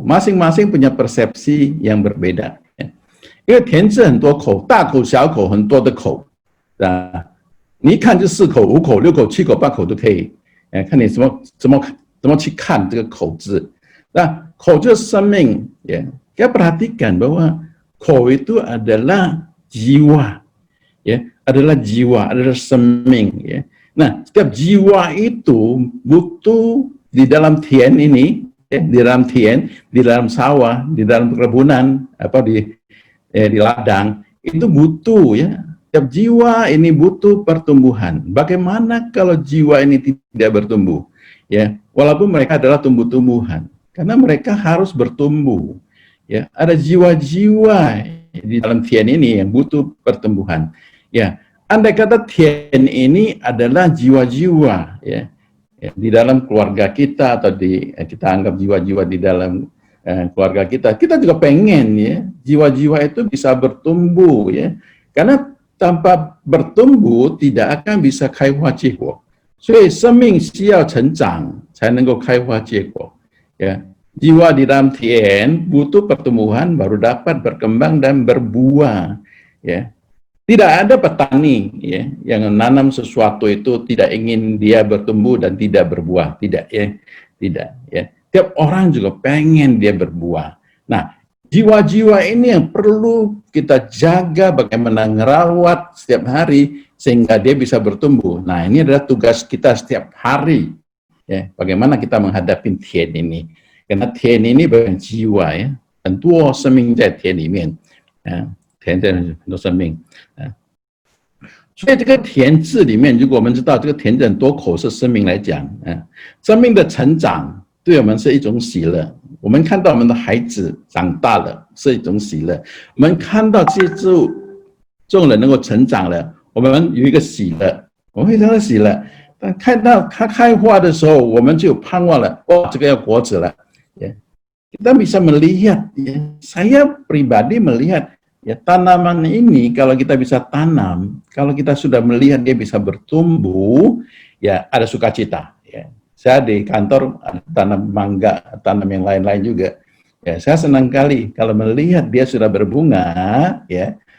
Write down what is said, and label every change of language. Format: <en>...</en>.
<id>Masing-masing punya persepsi yang berbeda. Ya.</id> <zh>因为田字很多口，大口、小口，很多的口，啊，你一看就4口、5口、6口、7口、8口都可以。看你怎么去看这个口字。那口就是生命，ya.</zh> <id>Kita perhatikan bahwa口 itu adalah jiwa, ya, adalah jiwa, adalah seming, ya. Nah, setiap jiwa itu butuh di dalam tian ini, ya, di dalam tian, di dalam sawah, di dalam perkebunan, apa di ladang, itu butuh, ya. Setiap jiwa ini butuh pertumbuhan. Bagaimana kalau jiwa ini tidak bertumbuh? Ya, walaupun mereka adalah tumbuh-tumbuhan, karena mereka harus bertumbuh. Ya, ada jiwa-jiwa di dalam tian ini yang butuh pertumbuhan. Ya, andai kata tian ini adalah jiwa-jiwa, ya, di dalam keluarga kita atau kita anggap jiwa-jiwa di dalam keluarga kita juga pengen, ya, jiwa-jiwa itu bisa bertumbuh, ya, karena tanpa bertumbuh tidak akan bisa</id> <zh>开花结果。所以生命需要成长才能够开花结果，ya.</zh> <id>Jiwa di dalam tian butuh pertumbuhan baru dapat berkembang dan berbuah, ya. Tidak ada petani, ya, yang menanam sesuatu itu tidak ingin dia bertumbuh dan tidak berbuah, tidak, ya, tidak, ya. Tiap orang juga pengen dia berbuah. Nah, jiwa-jiwa ini yang perlu kita jaga, bagaimana ngerawat setiap hari sehingga dia bisa bertumbuh. Nah, ini adalah tugas kita setiap hari, ya, bagaimana kita menghadapi tian ini. Karena tian ini bagian jiwa, ya,</id> <zh>很多生命在田里面，田在很多生命，所以这个田字里面，如果我们知道这个田字很多口是生命来讲，生命的成长对我们是一种喜乐。我们看到我们的孩子长大了是一种喜乐，我们看到这些众人能够成长了，我们有一个喜乐，我们非常的喜乐。但看到它开花的时候，我们就有盼望了，哇，这个要果子了，ya.</zh> <id>Kita bisa melihat, ya, saya pribadi melihat, ya, tanaman ini kalau kita bisa tanam, kalau kita sudah melihat dia bisa bertumbuh, ya, ada sukacita, ya. Saya di kantor ada tanam mangga, tanam yang lain-lain juga, ya, saya senang kali kalau melihat dia sudah berbunga, ya.</id>